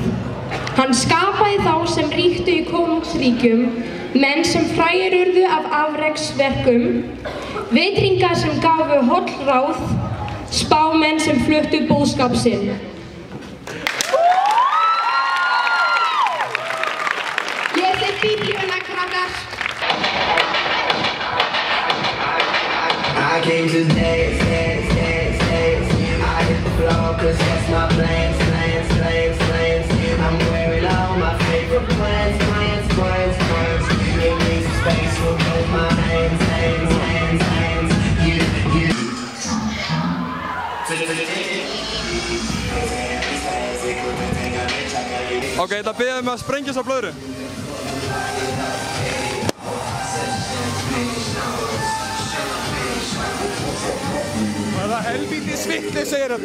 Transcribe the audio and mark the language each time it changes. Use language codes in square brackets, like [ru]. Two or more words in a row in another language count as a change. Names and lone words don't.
[is] Hann skapaði þá sem ríktu í konungsríkjum, menn sem frægir urðu af afreksverkum, vitringar sem gafu holl ráð, spámenn sem fluttu boðskap sinn. Lesið Bíblíuna, krakkar! [en] I can't just dance. I hit the floor 'cause that's my plans. I'm wearing all my favorite plans. Give me some space for both my hands. [is] Ok, þetta biðja að sprengja þessa blöðru. Það er helvíti svitli, segir þetta.